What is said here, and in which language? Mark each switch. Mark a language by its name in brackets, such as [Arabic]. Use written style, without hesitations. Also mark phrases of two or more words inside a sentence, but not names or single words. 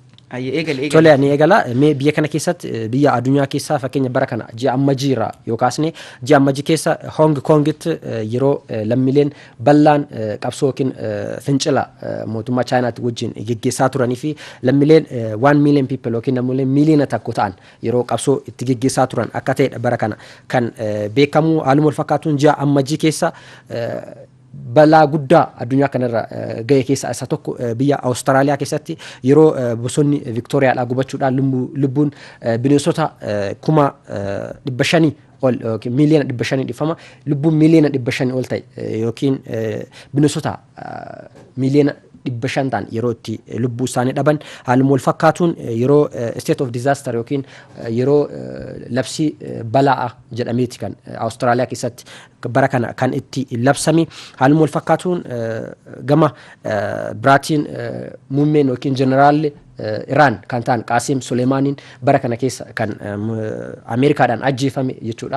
[Oromo] Tole ani eegala mee biyya kana keessatti biyya addunyaa keessaa fakkeenya bara kana ji'a ammajii irraa yookaasne ji'a ammajii keessa Hong Kongitti yeroo lammiileen bal'aan qabsoo yookiin fincila mootummaa Chaayinaatti wajjin geggeessaa turanii fi lammiileen [English] 1 million people [Oromo] yookiin lammiileen miliyoona tokko ta'an yeroo qabsoo itti geggeessaa turan akka ta'edha bara kana kan beekamu haaluma wal fakkaatuun ji'a ammajii keessa balaa guddaa addunyaa kanarra ga'e keessaa isa tokko biyya Awustiraaliyaa keessatti yeroo bosonni Viktooriyaadhaa gubachuudhaan lubbuun bineensota 500,000 ol miliyoona 500 dhifama lubbuun miliyoona 500 ol ta'e yookiin bineensota miliyoona 500 ta'an yeroo itti lubbuu isaanii dhaban haaluma wal fakkaatuun yeroo [English] state of disaster [Oromo] yookiin yeroo labsii balaa jedhameeti kan Awustiraaliyaa keessatti bara kana kan itti labsame haaluma wal fakkaatuun gama biraatiin muummeen yookiin jeneraalli Iraan kan ta'an Qaasim Suleemaaniin bara kana keessa kan Ameerikaadhaan ajjeefame jechuudha.